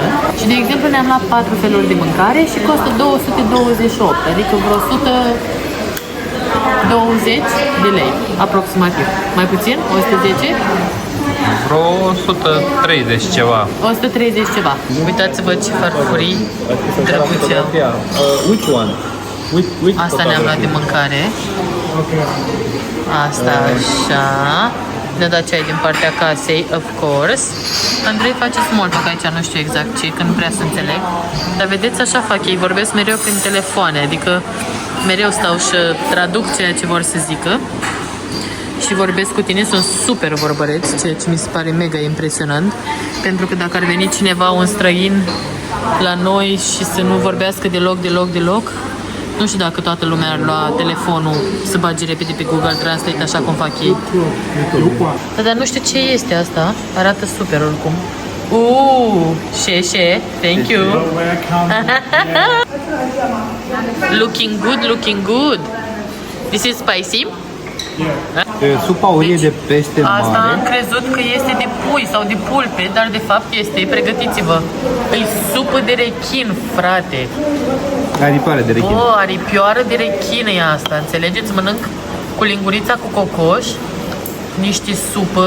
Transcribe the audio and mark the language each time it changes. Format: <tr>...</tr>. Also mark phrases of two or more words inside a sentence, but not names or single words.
<ro>Și de exemplu ne-am luat 4 feluri de mâncare și costă 228, adică vreo 120 de lei aproximativ. Mai puțin? 110? Vreo 130 ceva. 130 ceva. Uitați-vă ce farfurii drăguțe.</ro> <en>Which one?</en> <ro>Asta ne-am luat de mâncare. Asta așa. Ne-a dat ceai din partea casei,</ro> <en>of course.</en> <ro>Andrei face</ro> <en>small talk</en> <ro>aici, nu știu exact ce, că nu prea să înțeleg. Dar vedeți, așa fac ei, vorbesc mereu prin telefoane, adică mereu stau și traduc ceea ce vor să zică. Și vorbesc cu tine, sunt super vorbăreți, ceea ce mi se pare mega impresionant. Pentru că dacă ar veni cineva, un străin, la noi și să nu vorbească deloc, nu știu dacă toată lumea ar lua telefonul să bage repede pe Google Translate, așa cum fac ei. Dar nu știu ce este asta, arată super oricum.</ro> <en>She, thank you. Looking good. This is spicy?</en> <ro>Supa urie de pește mare. Asta am crezut că este de pui sau de pulpe, dar de fapt este, pregătiți-vă, e supă de rechin, frate. Aripioare de rechin. Aripioară de rechin e asta, înțelegeți? Mănânc cu lingurița cu cocoș, niște supă.</ro>